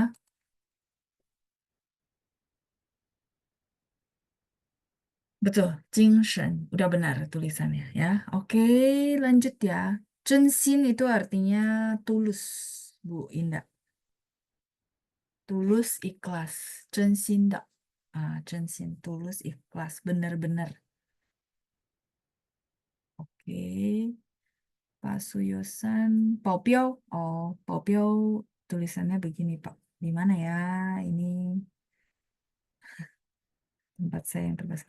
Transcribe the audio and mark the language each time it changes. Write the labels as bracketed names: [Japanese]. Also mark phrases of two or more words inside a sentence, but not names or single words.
[Indonesian] Betul, [Chinese] 精神. [Indonesian] Udah benar tulisannya ya. Oke, lanjut ya. 真心 itu artinya tulus, Bu Indah. Tulus, ikhlas. [Chinese] 真心的. 真心, [Indonesian] tulus, ikhlas. Benar-benar. Oke. Pak Suyosan. Paupiao. Oh, Paupiao tulisannya begini, Pak. Di mana ya? Ini tempat saya yang terbatas.